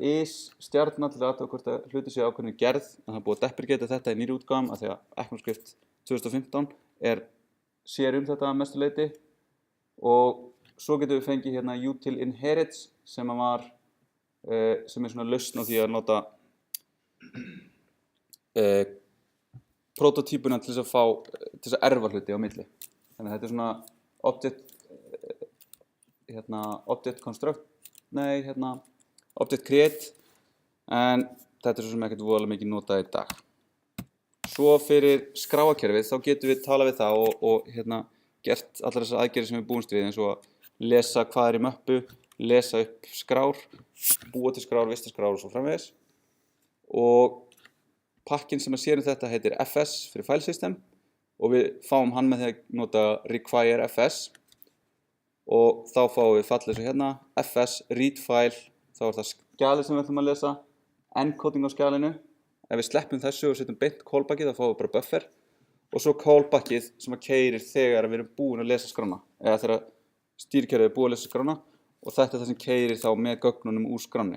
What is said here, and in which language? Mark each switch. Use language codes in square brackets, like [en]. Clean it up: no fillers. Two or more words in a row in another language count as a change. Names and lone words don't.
[is] is-stjarna til að athuga hvort að hluti sé ákveðinni gerð, en það er búið að deprecata þetta í nýrri útgáfum af því að ECMAScript 2015 sér þetta að mestu leyti og svo getum við fengið util inherits sem er svona lausn á því að nota prototípuna til þess að erfa hluti á milli. Þannig að þetta er svona object create en þetta er svo sem ekkert voðalega mikið notað í dag. Svo fyrir skráakerfið þá getum við talað við það og gert allar þessar aðgerðir sem við búumst við eins og að lesa hvað er í möppu, lesa upp skrár, búa til skrár, vista skrár og svo framvegis. Og pakkinn sem sér þetta heitir fs fyrir [en] file system [is] og við fáum hann með því að nota require fs og þá fáum við fallið svo hérna, [en] fs, read file, [is] þá það skjalið sem við ætlum að lesa, encoding á skjalinu. Ef við sleppum þessu og setjum beint callbackið, þá fáum við bara buffer, og svo callbackið sem að keyrir þegar við erum búin að lesa skrána, eða þegar stýrikerfið er búið að lesa skrána, og þetta er það sem keyrir þá með gögnunum úr skránni.